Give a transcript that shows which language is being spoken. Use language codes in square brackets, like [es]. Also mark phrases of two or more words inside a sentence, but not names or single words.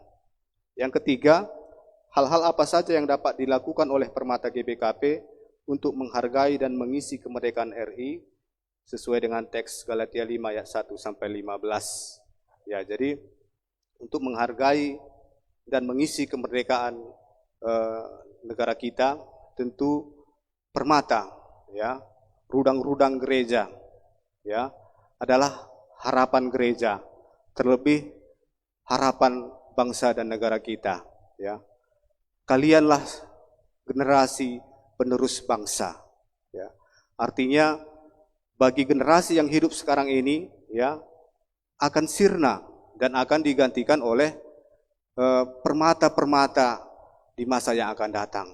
[id] Yang ketiga, hal-hal apa saja yang dapat dilakukan oleh Permata GBKP untuk menghargai dan mengisi kemerdekaan RI sesuai dengan teks Galatia 5 ayat 1 sampai 15. Ya, jadi untuk menghargai dan mengisi kemerdekaan negara kita, tentu Permata, ya, rudang-rudang gereja, ya, adalah harapan gereja, terlebih harapan bangsa dan negara kita, ya. Kalianlah generasi penerus bangsa, ya. Artinya bagi generasi yang hidup sekarang ini, ya, akan sirna dan akan digantikan oleh permata-permata di masa yang akan datang.